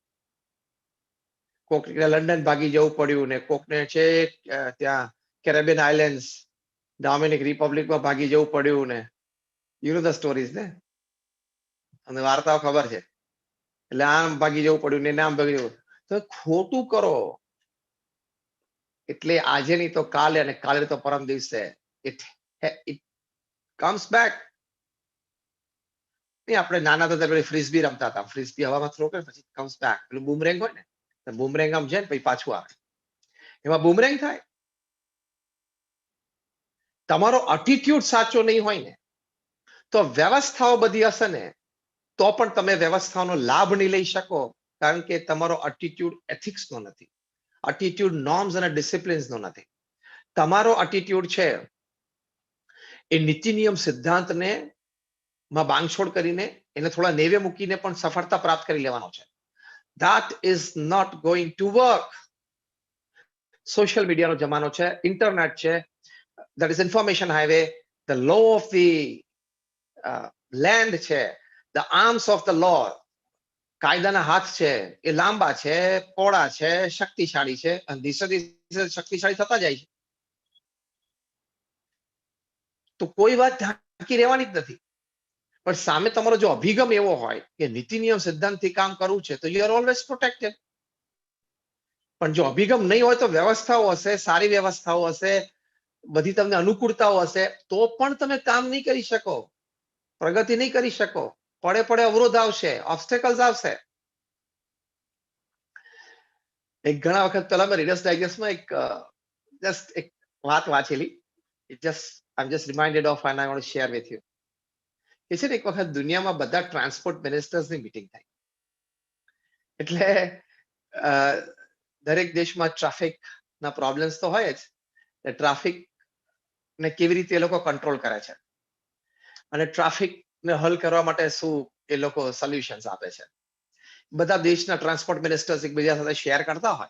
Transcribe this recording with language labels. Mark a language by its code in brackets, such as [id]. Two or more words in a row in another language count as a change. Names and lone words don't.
[gu] કોકને લંડન ભાગી જવું પડ્યું ને કોકને છે ત્યાં કેરેબિયન આઇલેન્ડ્સ, ડોમિનિક રિપબ્લિકમાં ભાગી જવું પડ્યું ને, [en] you know the stories [gu] ને, અમને વાર્તાઓ ખબર છે. એટલે આમ ભાગી જવું પડ્યું ને આમ ભાગી જવું. તો ખોટું કરો એટલે આજે નહીં તો કાલે અને કાલે તો પરમ દિવસે [en] it comes back. [gu] આપણે નાના હતા ત્યારે ફ્રિસ્બી રમતા હતા. ફ્રિસ્બી હવામાં થ્રો કરે પછી [en] comes back. [gu] પેલું બૂમરેંગ હોય ને, બૂમરેંગ આમ જાય ને પછી પાછું આવે. એમાં બૂમરેંગ થાય. તમારો એટીટ્યુડ સાચો નહીં હોય ને તો વ્યવસ્થાઓ બધી હશે ને તો પણ તમે વ્યવસ્થાનો લાભ નહીં લઈ શકો, કારણ કે તમારો એટીટ્યુડ એથિક્સનો નથી, એટીટ્યુડ નોર્મ્સ અને ડિસિપ્લિન્સનો નથી. તમારો એટીટ્યુડ છે એ નીતિ નિયમ સિદ્ધાંતને માં બાંધછોડ કરીને એને થોડા નેવે મૂકીને પણ સફળતા પ્રાપ્ત કરી લેવાનો છે. [en] That is not going to work. [gu] સોશિયલ મીડિયાનો જમાનો છે, ઇન્ટરનેટ છે, [en] that is information highway, the law of the land છે, the arms of the law, [gu] કાયદાના હાથ છે એ લાંબા છે, પોળા છે, શક્તિશાળી છે અને દિવસે દિવસે શક્તિશાળી થતા જાય છે. તો કોઈ વાત ઢાંકી રહેવાની જ નથી. પણ સામે તમારો જો અભિગમ એવો હોય કે નીતિ નિયમ સિદ્ધાંતથી કામ કરવું છે તો [en] you are always protected. [gu] પણ જો અભિગમ નહીં હોય તો વ્યવસ્થાઓ હશે, સારી વ્યવસ્થાઓ હશે, બધી તમને અનુકૂળતાઓ હશે તો પણ તમે કામ નહીં કરી શકો, પ્રગતિ નહીં કરી શકો. પડે પડે અવરોધ આવશે, ઓબ્સ્ટેકલ્સ આવશે. એક ઘણા વખત પહેલા મેં રીડર્સ ડાયજેસ્ટમાં એક વાત વાંચેલી. [en] I'm just reminded of and I want to share with you. [gu] કે છે ને એક વખત દુનિયામાં બધા [en] transport ministersની [gu] મીટિંગ થઈ. એટલે દરેક દેશમાં ટ્રાફિકના પ્રોબ્લેમ્સ તો હોય જ. ટ્રાફિકને કેવી રીતે એ લોકો કંટ્રોલ કરે છે અને ટ્રાફિકને હલ કરવા માટે શું એ લોકો સોલ્યુશન્સ આપે છે, બધા દેશના [en] transport ministers [gu] એકબીજા સાથે શેર કરતા હોય.